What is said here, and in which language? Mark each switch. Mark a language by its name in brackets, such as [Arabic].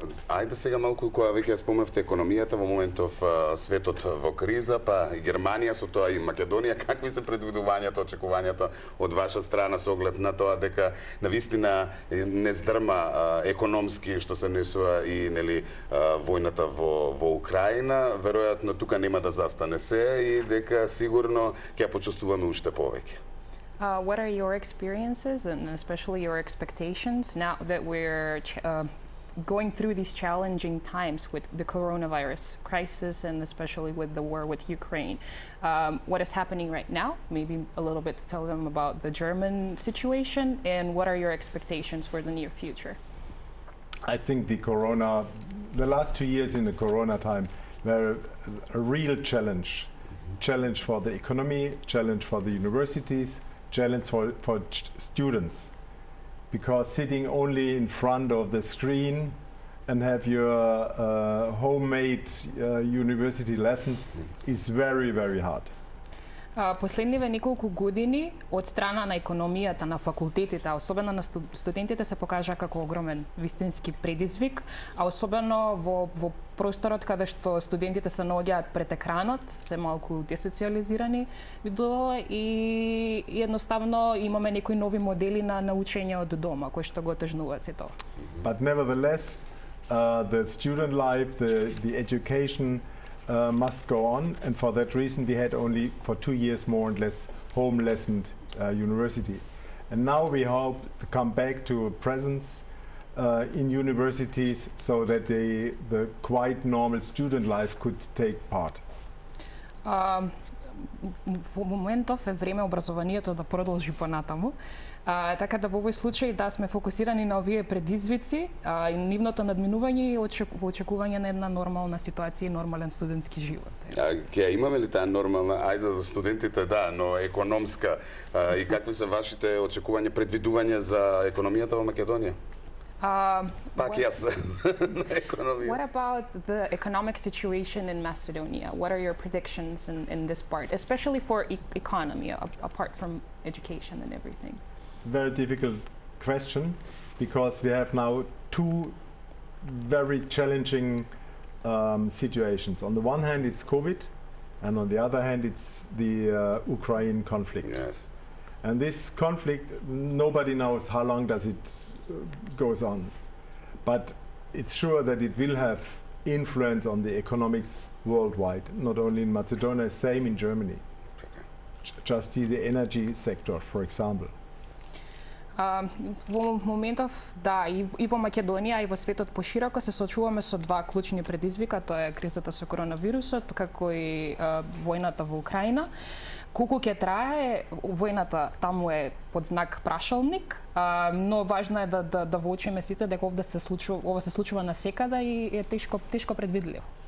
[Macedonian] Ајде сега малку која веќе спомнавте економијата во моментов светот во криза, па и Германија со тоа и Македонија, какви се предвидувањата, очекувањата од ваша страна со оглед на тоа дека навистина не здрма економски што се несува и нели војната во Украина, веројатно тука нема да застане се и дека сигурно ќе почувствуваме уште повеќе. [English] What are your experiences and especially your expectations now that we're going through these challenging times with the coronavirus crisis and especially with the war with Ukraine? What is happening right now? Maybe a little bit to tell them about the German situation, and what are your expectations for the near future? I think the last 2 years in the corona time were a real challenge. Challenge for the economy, challenge for the universities, challenge for students, because sitting only in front of the screen and have your homemade university lessons is very, very hard. [Macedonian] Последниве неколку години од страна на економијата на факултетите, а особено на студентите, се покажа како огромен вистински предизвик, а особено во просторот каде што студентите се наоѓаат пред екранот, се малку десоциализирани видоа и едноставно имаме некои нови модели на учење од дома кои што го отежнуваат се тоа. [English] But nevertheless, the student life, the education must go on, and for that reason we had only for 2 years more or less home lessened university. And now we hope to come back to a presence in universities so that the quite normal student life could take part. [Macedonian] Во моментов е време образованието да продолжи понатаму. Така да во овој случај да сме фокусирани на овие предизвици и нивното надминување и во очекување на една нормална ситуација и нормален студентски живот. Ќе имаме ли таа нормална, ајде за студентите да, но економска, и какви се вашите очекувања, предвидувања за економијата во Македонија? Пак јас на економија. [English] What about the economic situation in Macedonia? What are your predictions in this part, especially for economy, apart from education and everything? Very difficult question, because we have now two very challenging situations. On the one hand, it's COVID, and on the other hand, it's the Ukraine conflict. Yes. And this conflict, nobody knows how long does it goes on. But it's sure that it will have influence on the economics worldwide, not only in Macedonia, same in Germany. Just see the energy sector, for example. [Macedonian] Во моментов, да, и во Македонија, и во светот пошироко се соочуваме со два клучни предизвика, тоа е кризата со коронавирусот, како и војната во Украина. Колку ќе трае, војната таму е под знак прашалник, но важно е да воочиме сите дека ова се случува насекаде и е тешко предвидливо.